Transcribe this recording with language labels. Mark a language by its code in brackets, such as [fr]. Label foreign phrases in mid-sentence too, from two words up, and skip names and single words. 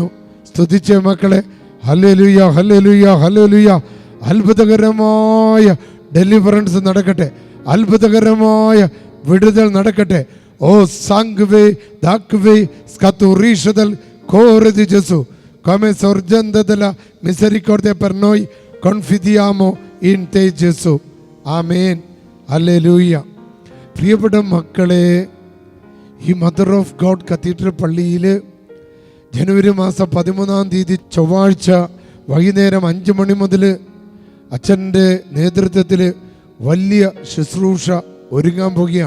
[ml] സ്തുതിച്ച മക്കളെ, ഹല്ലേലൂയ, ഹല്ലേലൂയ, ഹല്ലേലൂയ. അത്ഭുതകരമായ ഡെലിവറൻസ് നടക്കട്ടെ, അത്ഭുതകരമായ വിടുതൽ നടക്കട്ടെ. [it] O sangue ed acqua scaturisti dal cuore di Gesù come sorgente della misericordia per noi confidiamo in te Gesù. [ml] ആമേൻ, ഹല്ലേലൂയ. പ്രിയപ്പെട്ട മക്കളെ, ഈ മദർ ഓഫ് ഗോഡ് കത്തീഡ്രൽ പള്ളിയിൽ ജനുവരി മാസം 13 ചൊവ്വാഴ്ച വൈകുന്നേരം 5 മണി മുതൽ അച്ഛൻ്റെ നേതൃത്വത്തിൽ വലിയ ശുശ്രൂഷ ഒരുങ്ങാൻ പോകുകയാണ്.